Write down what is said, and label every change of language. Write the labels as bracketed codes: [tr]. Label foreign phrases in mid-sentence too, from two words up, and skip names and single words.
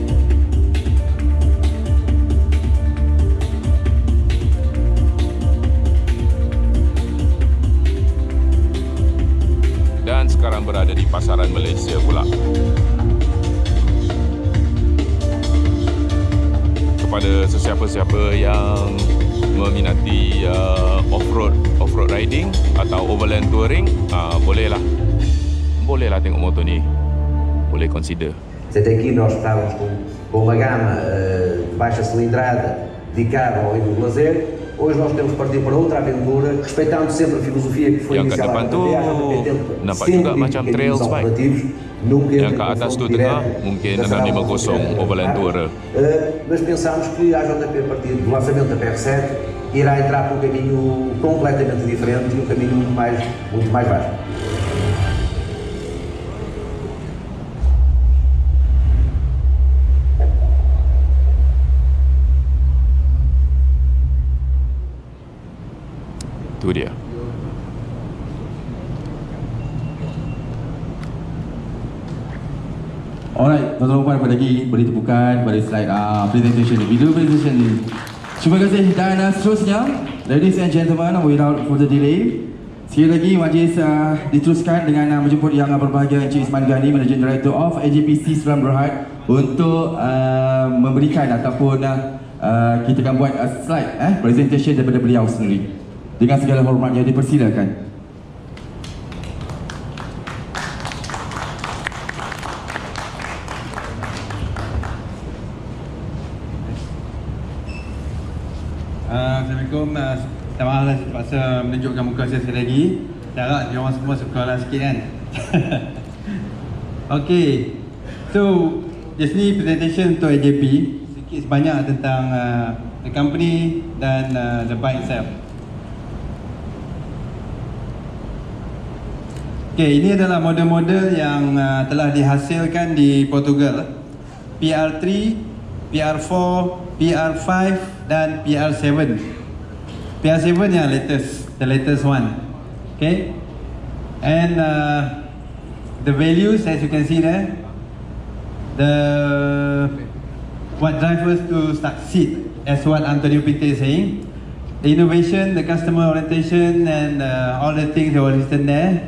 [ms] Dan sekarang berada di pasaran Malaysia pula. Kepada sesiapa-siapa yang meminati [en] off-road riding [ms] atau [en] overland touring, [ms] bolehlah tengok motor ni, boleh consider. [pt] Portanto, aqui nós estávamos com uma gama de baixa cilindrada dedicada ao enduro lazer. Hoje nós temos que partir para outra aventura, respeitando sempre a filosofia que foi [ms] Yang kat depan tu nampak juga macam [en] trails bike. [ms] Yang kat atas tu tengah mungkin 650 Overland Tourer. [pt] Mas pensamos que a AJP, a partir do lançamento da PR7, irá entrar por um caminho completamente diferente e um caminho muito mais vasto. [ms] Itu dia. Alright, tuan-tuan dan puan, lagi beri tepukan pada [en] slide presentation [ms] ni, [en] video presentation [ms] ni. Terima kasih. Dan seterusnya, [en] ladies and gentlemen, without further delay, [ms] sekali lagi majlis diteruskan dengan menjemput yang berbahagia Encik Isman Ghani, [en] Managing Director of AJPC Seram Berhad, [ms] untuk memberikan ataupun kita akan buat [en] slide presentation [ms] daripada beliau sendiri. Dengan segala hormatnya, dipersilakan. Assalamualaikum. Minta maaf lah terpaksa menunjukkan muka saya sekali lagi. Saya harap dia orang semua suka lah sikit kan. [en] Okay, so just ni presentation untuk AJP, [ms] sikit sebanyak tentang [en] the company dan the bike itself. [ms] Okay, ini adalah model-model yang telah dihasilkan di Portugal. PR3, PR4, PR5 dan PR7. PR7 yang latest, [en] the latest one. Okay, and the values as you can see there, what drives us to succeed, as what Antonio Pinto is saying, the innovation, the customer orientation, and all the things that were listed there.